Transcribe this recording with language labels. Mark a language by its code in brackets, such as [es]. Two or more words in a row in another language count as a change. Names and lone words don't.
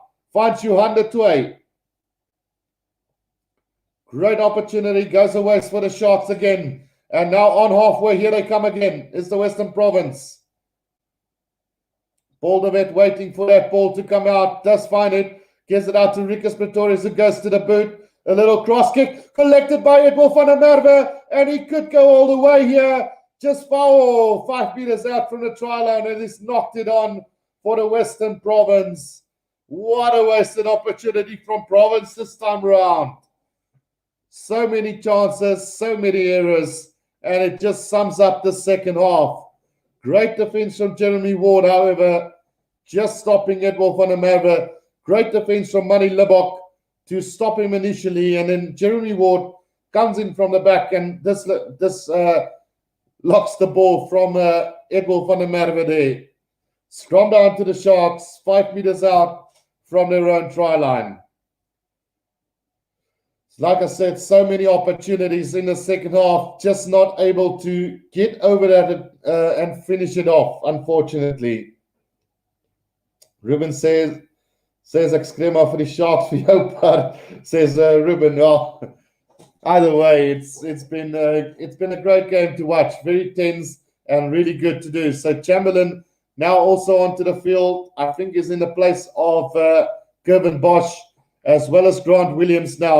[en] Finds Johan de Toey. Great opportunity. Goes away for the Sharks again. And now on halfway, here they come again. Is the Western Province. Paul de Wet waiting for that ball to come out. Does find it. Gives it out to Rikus Pretorius, who goes to the boot. A little cross kick collected by Edwin van der Merwe. And he could go all the way here. Just foul. 5 meters out from the try line. And he's knocked it on for the Western Province. What a wasted opportunity from Province this time around. So many chances, so many errors. And it just sums up the second half. Great defense from Jeremy Ward, however, just stopping Edwin van der Merwe. Great defense from Manny Lebok to stop him initially. And then Jeremy Ward comes in from the back, and this locks the ball from Edwin van der Merwe there. Scrum down to the Sharks, 5 meters out from their own try line. Like I said, so many opportunities in the second half, just not able to get over that and finish it off, unfortunately. [af] Ruben says ek skree maar vir die Sharks vir jou part, says Ruben. [en] Well, either way, it's been a great game to watch, very tense and really good to do. So Chamberlain now also onto the field, I think is in the place of Kevin Bosch, as well as Grant Williams now.